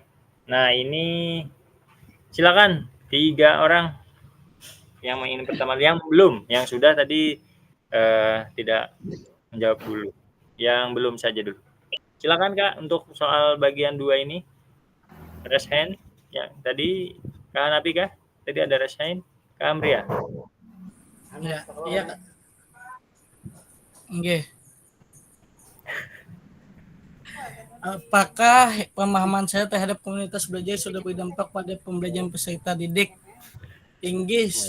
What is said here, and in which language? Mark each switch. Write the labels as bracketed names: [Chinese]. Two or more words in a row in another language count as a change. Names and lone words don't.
[Indonesian] Nah, ini silakan 3 orang. Yang ingin pertama, yang belum, yang sudah tadi tidak menjawab dulu. Yang belum saja dulu. Silakan Kak untuk soal bagian 2 ini. [English] Raise hand. [Indonesian] Ya, tadi Kak Hanapi kah? Tadi ada [English] raise hand. [Indonesian] Kak Amria. Ya, iya Kak. Nggih. Apakah pemahaman saya terhadap komunitas belajar sudah berdampak pada pembelajaran peserta didik? Inggris.